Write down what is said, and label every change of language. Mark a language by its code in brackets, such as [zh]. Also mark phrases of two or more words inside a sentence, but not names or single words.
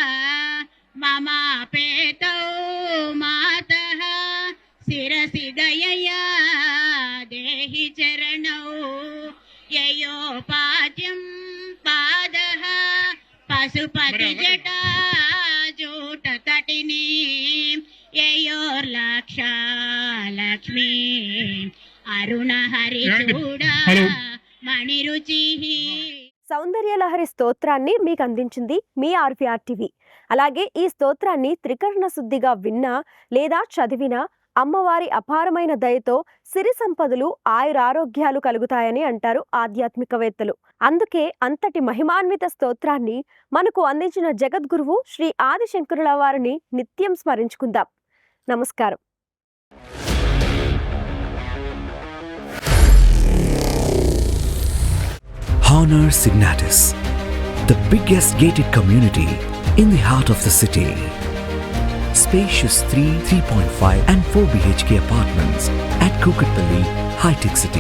[sa] ममापेतौ मातः शिरसि दयया देहि चरणौ ययोपाद्यं पादः पशुपतिजटा जूटतटिनी ययोर्लक्षा लक्ष्मी अरुणहरिचूडा मणिरुचिः. [te] సౌందర్యలహరి స్తోత్రాన్ని మీకు అందించింది మీ ఆర్వీఆర్ టీవీ. అలాగే ఈ స్తోత్రాన్ని త్రికరణ శుద్ధిగా విన్నా లేదా చదివినా అమ్మవారి అపారమైన దయతో సిరి సంపదలు ఆయురారోగ్యాలు కలుగుతాయని అంటారు ఆధ్యాత్మికవేత్తలు. అందుకే అంతటి మహిమాన్విత స్తోత్రాన్ని మనకు అందించిన జగద్గురువు శ్రీ ఆదిశంకరుల వారిని నిత్యం స్మరించుకుందాం. నమస్కారం. [en] Honor Signatus, the biggest gated community in the heart of the city. Spacious 3, 3.5 and 4 BHK apartments at Kukatpalli, High-Tech City.